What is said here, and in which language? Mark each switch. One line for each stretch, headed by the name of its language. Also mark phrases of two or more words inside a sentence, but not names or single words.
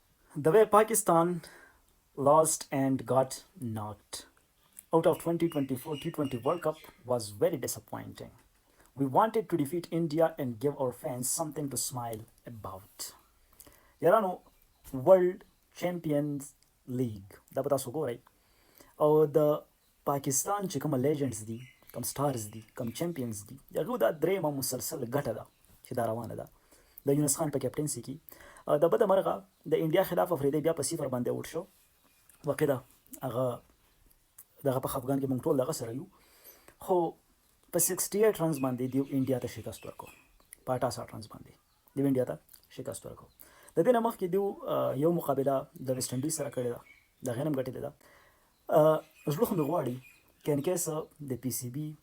English: The way Pakistan lost and got knocked out of 2024 T20 World Cup was very disappointing. We wanted to defeat India and give our fans something to smile about.
Pashto: यारानो वर्ल्ड चैम्पियंस लीग دا به تاسو ګورئ او د پاکستان چې کومه لیجنډز دي کوم سټارز دي کوم چیمپئنز دي د هغو دا درېیمه مسلسل ګټه ده چې دا روانه ده د یونس خان په کیپټنسي کې د بده مرغه د انډیا خلاف افریدی بیا په 0 باندې اوټ شو واقع ده هغه دغه په خفګان کې موږ ټول دغه سره یو خو په 68 رنز باندې دیو انډیا ته شکست ورکړو په 68 رنز باندې دیو انډیا ته شکست ورکړو د دې نه مخکې دیو یو مقابله د ویسټ انډیز سره کړې ده د هغې نه هم ګټلې ده زړه خو مې غواړي که انکیس د پی سی بي